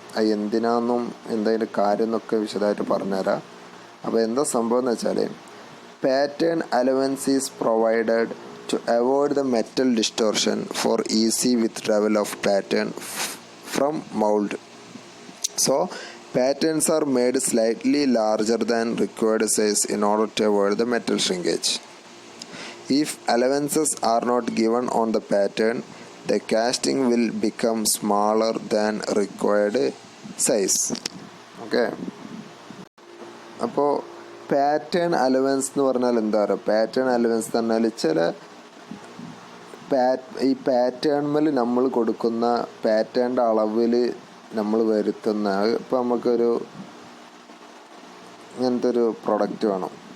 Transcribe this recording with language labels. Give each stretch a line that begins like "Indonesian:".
Malayalam: അത് എന്തിനാണെന്നും എന്തതിൻ്റെ കാര്യം എന്നൊക്കെ വിശദമായിട്ട് പറഞ്ഞുതരാം. അപ്പോൾ എന്താ സംഭവം എന്ന് വെച്ചാൽ,
English: Pattern allowance is provided to avoid the metal distortion for easy withdrawal of pattern from mould. So patterns are made slightly larger than required size in order to avoid the metal shrinkage. If allowances are not given on the pattern, the casting will become smaller than required size. Okay.
Malayalam: അപ്പോൾ pattern allowance എന്ന് പറഞ്ഞാൽ എന്താ പറയുക? Pattern allowance എന്ന് പറഞ്ഞാൽ ചില ഈ പാറ്റേൺമേൽ നമ്മൾ കൊടുക്കുന്ന പാറ്റേണിൻ്റെ അളവിൽ നമ്മൾ വരുത്തുന്ന, ഇപ്പോൾ നമുക്കൊരു ഇങ്ങനത്തെ ഒരു പ്രൊഡക്റ്റ് വേണം.